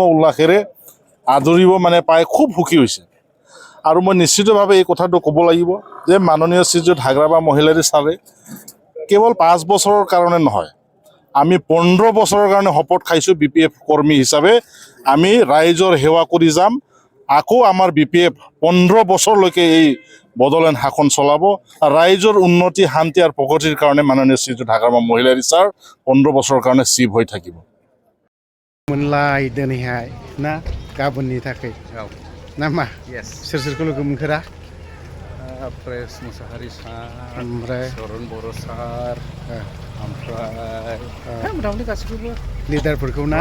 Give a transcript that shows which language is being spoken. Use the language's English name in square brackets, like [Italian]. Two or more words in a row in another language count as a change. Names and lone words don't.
[Assamese] উল্লাসেৰে আদৰিব মানে পাই খুব সুখী হৈছে আৰু মই নিশ্চিতভাৱে এই কথাটো ক'ব লাগিব যে মাননীয় শ্ৰীযুত হাগ্ৰামা মহিলাৰী ছাৰে কেৱল 5 বছৰৰ কাৰণে নহয় আমি 15 বছৰৰ কাৰণে শপত খাইছোঁ বিপিএফ কৰ্মী হিচাপে আমি ৰাইজৰ সেৱা কৰি যাম আকৌ আমাৰ বিপিএফ 15 বছৰলৈকে এই বদলেন শাসন চলাব আৰু ৰাইজৰ উন্নতি শান্তি আৰু প্ৰগতিৰ কাৰণে মাননীয় শ্ৰীযুত হাগ্ৰামা মহিলাৰী ছাৰ 15 বছৰৰ কাৰণে চিফ হৈ থাকিব [Bodo] मोनलाय दिनैहाय ना गाबोननि थाखाय नामा सोर सोरखौ लोगो मोनखोरा प्रेस मुसाहारि सार ओमफ्राय सरन बर' सार ओमफ्राय मथा मथि गासैखौबो लिडारफोरखौ ना